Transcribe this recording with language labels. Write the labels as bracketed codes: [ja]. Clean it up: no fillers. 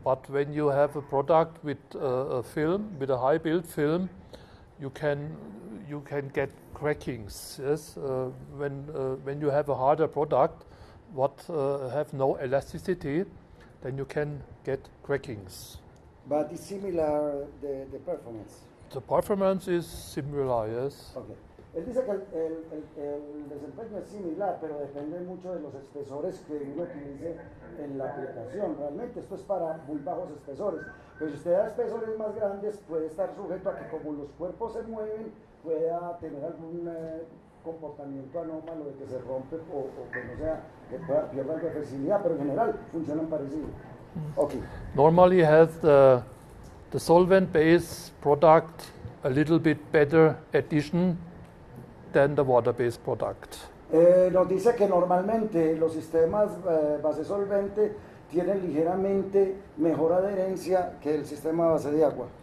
[en] But when you have a product with a film, with a high build film, you can get crackings. Yes, when you have a harder product, what have no elasticity, then you can get crackings. But it's similar the performance. The performance is similar, yes. Okay. [es] Él dice que el desempeño es similar, pero depende mucho de los espesores que uno utilice en la aplicación. Realmente esto es para muy bajos espesores. Pero si usted da espesores más grandes, puede estar sujeto a que como los cuerpos se mueven, pueda tener algún comportamiento anómalo de que se rompe o que no sea, que pueda pierda algo de flexibilidad, pero en general funcionan parecidos. [en] Okay. Normally has the solvent-based product a little bit better addition than the water-based product. [es] Nos dice que normalmente los sistemas base solvente tienen ligeramente mejor adherencia que el sistema base de agua.